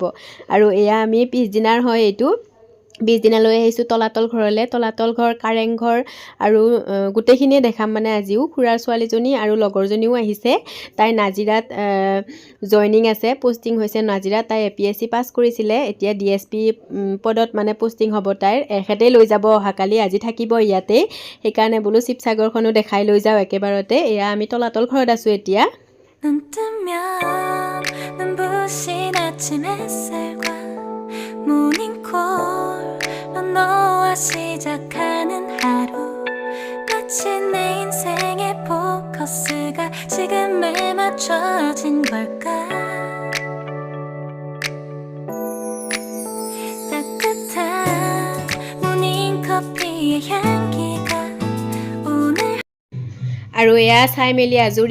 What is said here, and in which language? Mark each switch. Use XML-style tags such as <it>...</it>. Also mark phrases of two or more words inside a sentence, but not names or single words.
<as>আৰু এয়া আমি পিছদিনাৰ হয় এইটো পিছদিনালৈ আহিছোঁ তলাতল ঘৰলৈ তলাতল ঘৰ কাৰেংঘৰ আৰু গোটেইখিনিয়ে দেখাম মানে আজিও খুৰাৰ ছোৱালীজনী আৰু লগৰজনীও আহিছে তাই নাজিৰাত জইনিং আছে পোষ্টিং হৈছে নাজিৰাত তাই APSC পাছ কৰিছিলে এতিয়া DSP পদত মানে পোষ্টিং হ'ব তাইৰ এখেতেই লৈ যাব অহাকালি আজি থাকিব ইয়াতে সেইকাৰণে বোলো শিৱসাগৰখনো দেখাই লৈ যাওঁ একেবাৰতে এয়া আমি তলাতল ঘৰত আছোঁ এতিয়া</as> <ko>너와 시작하는 하루 마치 내 인생의 포커스가 지금에 맞춰진 걸까 따뜻한 모닝커피의 향기가</ko> <as>আৰু এয়া চাই মেলি আজৰি</as>